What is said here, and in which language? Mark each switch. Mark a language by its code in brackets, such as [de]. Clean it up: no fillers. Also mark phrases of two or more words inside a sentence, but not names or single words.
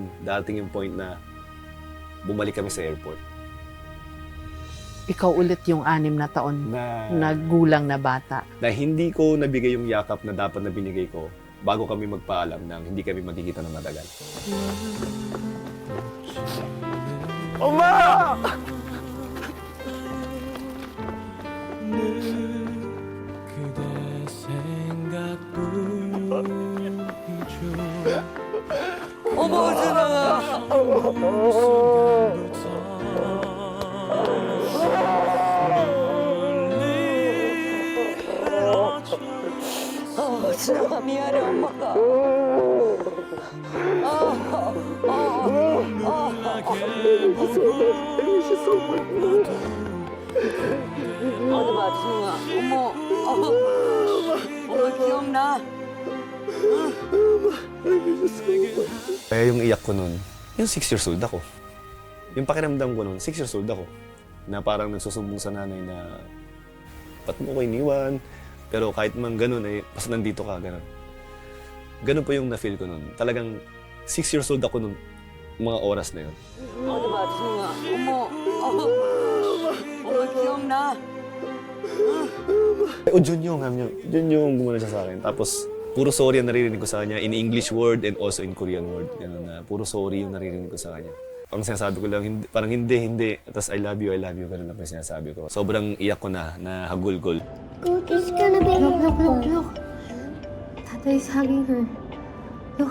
[tl] Dating yung point na bumalik kami sa airport. Ikaw ulit yung 6 na taon na gulang na bata. Na hindi ko nabigay yung yakap na dapat na binigay ko bago kami magpaalam na hindi kami magkikita ng matagal. [ko] 엄마! 어머, 준아. 준아, 미안해, 엄마가. 어디 봐, 준아. 어머, 엄마 기억나? [tl] Kaya yung iyak ko nun, yung [en] 6 years old [tl] ako. Yung pakiramdam ko nun, [en] 6 years old [tl] ako. Na parang nagsusumbong sa nanay na, ba't mo ko iniwan? Pero kahit man ganun, basta nandito ka, ganun. Ganun po yung na-feel ko nun. Talagang [en] 6 years old [tl] ako nung mga oras na yun. [ko] 어디 봐, 준아. 엄마 기억나? [tl] Junyo, gumano siya sa akin. Tapos, puro sorry ang naririnig ko sa kanya [en] in English word and also in Korean word. [tl] Ganun na, puro sorry yung naririnig ko sa kanya. Ang sinasabi ko lang, parang hindi. Tapos [en] I love you, [tl] ganun lang po yung sinasabi ko. Sobrang iyak ko na hagulgol. [en] Cookie's gonna be Look. Tata is hugging her. Look.